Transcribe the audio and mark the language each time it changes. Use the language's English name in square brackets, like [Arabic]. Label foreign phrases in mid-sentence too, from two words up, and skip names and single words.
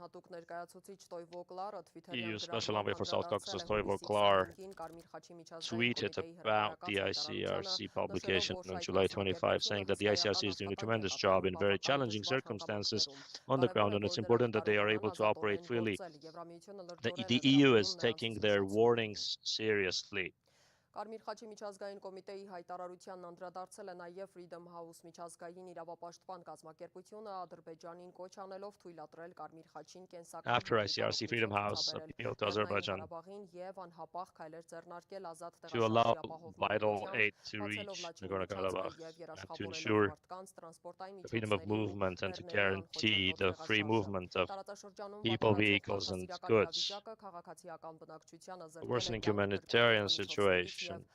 [English] EU Special Envoy for South Caucasus, Toivo Klar, tweeted about the ICRC publication on July 25, saying that the ICRC is doing a tremendous job in very challenging circumstances on the ground, and it's important that they are able to operate freely. The EU is taking their warnings seriously. [Armenian] Կարմիր խաչի միջազգային կոմիտեի հայտարարությանն անդրադարձել է նաև Freedom House միջազգային իրավապաշտպան կազմակերպությունը Ադրբեջանին կոչ անելով թույլատրել Կարմիր խաչին կենսական [English] After ICRC, Freedom House appealed to Azerbaijan [Armenian] եւ անհապաղ քայլեր ձեռնարկել ազատ [English] to allow [Armenian] տեղաշարժի vital ապահովման [English] aid to reach Nagorno-Karabakh and to ensure the freedom of movement and to guarantee the free movement of people, vehicles, and goods. The worsening humanitarian situation.